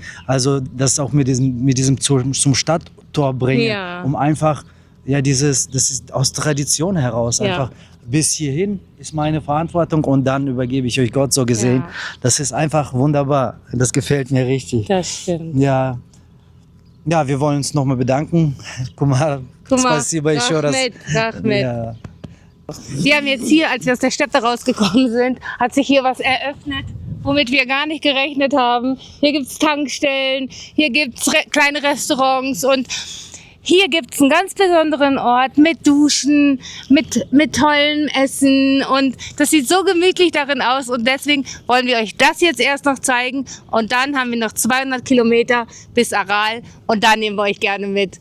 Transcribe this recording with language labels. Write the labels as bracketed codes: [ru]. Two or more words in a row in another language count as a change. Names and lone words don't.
[de] Also das auch mit diesem zum Stadttor bringen, um einfach, das ist aus Tradition heraus, einfach bis hierhin ist meine Verantwortung und dann übergebe ich euch Gott so gesehen. Ja. Das ist einfach wunderbar. Das gefällt mir richtig. Das stimmt. Ja. Ja, wir wollen uns nochmal bedanken. [ru] Spasibo еще раз. [de] Rahmet. Ja. Wir haben jetzt hier, als wir aus der Steppe rausgekommen sind, hat sich hier was eröffnet, womit wir gar nicht gerechnet haben. Hier gibt es Tankstellen, hier gibt es kleine Restaurants und hier gibt's einen ganz besonderen Ort mit Duschen, mit tollem Essen und das sieht so gemütlich darin aus und deswegen wollen wir euch das jetzt erst noch zeigen und dann haben wir noch 200 Kilometer bis Aral und dann nehmen wir euch gerne mit.